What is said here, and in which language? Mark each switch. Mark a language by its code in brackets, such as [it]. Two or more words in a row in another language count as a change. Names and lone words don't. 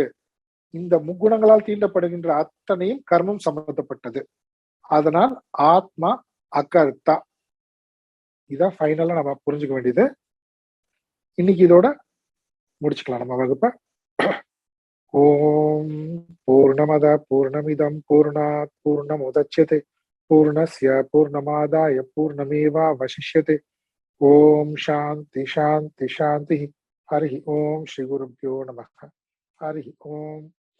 [ta] இந்த முக்குணங்களால் தீண்டப்படுகின்ற அத்தனையும் கர்மம் சம்பந்தப்பட்டது. அதனால் ஆத்மா அகர்த்தா. இதான் ஃபைனலா நம்ம புரிஞ்சுக்க வேண்டியது. இன்னைக்கு இதோட முடிச்சுக்கலாம் நம்ம வகுப்பை. [sa] ओम् पूर्णमद पूर्णमिदम् पूर्णात् पूर्णमुदच्यते पूर्णस्य पूर्णमादाय पूर्णमेवावशिष्यते. ओम् शान्ति शान्ति शान्ति. हरि ओम् श्री गुरुभ्यो नमः. हरि ओम्.